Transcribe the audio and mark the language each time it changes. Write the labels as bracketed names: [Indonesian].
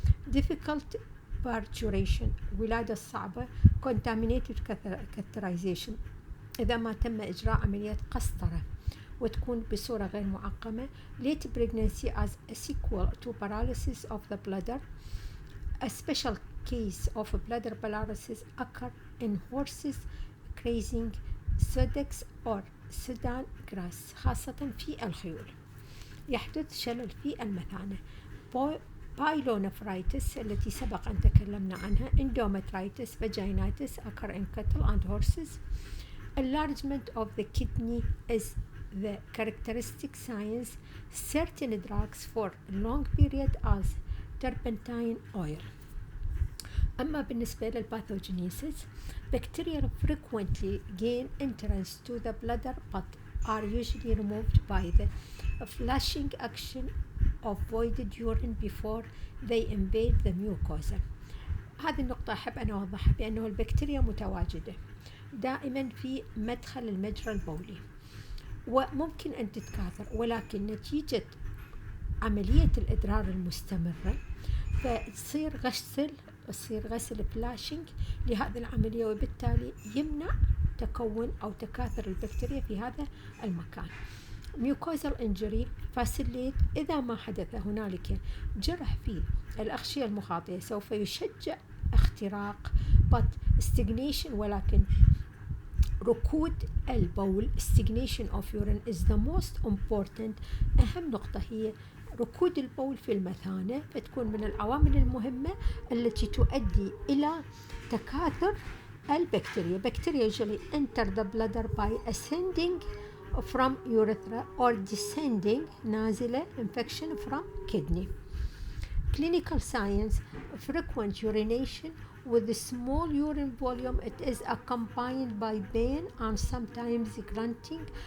[English] Difficult parturition [Arabic] ولادة الصعبة. [English] Contaminated characterization [Arabic] إذا ما تم إجراء عملية قسطرة وتكون بصورة غير معقمة. [English] Late pregnancy as a sequel to paralysis of the bladder. A special case of bladder paralysis occur in horses grazing Sudex or Sudan grass [Arabic] خاصة في الخيول. يحدث شلل في المثانة. Pyelonephritis التي سبق أن تكلمنا عنها. [English] Endometritis, vaginitis occur in cattle and horses. Enlargement of the kidney is the characteristic signs. Certain drugs for long period as turpentine oil. [Arabic] أما بالنسبة للباثوجينيسيس, [English] bacteria frequently gain entrance to the bladder but are usually removed by the flushing action of voided urine before they invade the mucosa. [Arabic] هذه النقطة أحب أن أوضحها بأنه البكتيريا متواجدة دائما في مدخل المجرى البولي وممكن أن تتكاثر، ولكن نتيجة عملية الإدرار المستمرة فتصير غسل فلاشنج لهذه العملية، وبالتالي يمنع تكون أو تكاثر البكتيريا في هذا المكان. [English] mucosal injury facilitate [Arabic] إذا ما حدث هنالك جرح في الأغشية المخاطية سوف يشجع اختراق [English] but stagnation [Arabic] ولكن ركود البول [English] stagnation of urine is the most important. [Arabic] أهم نقطة هي ركود البول في المثانة، فتكون من العوامل المهمة التي تؤدي إلى تكاثر البكتيريا. [English] Bacteria usually enter the bladder by ascending from urethra or descending نازلة infection from kidney. Clinical signs: frequent urination with a small urine volume. It is accompanied by pain and sometimes grunting.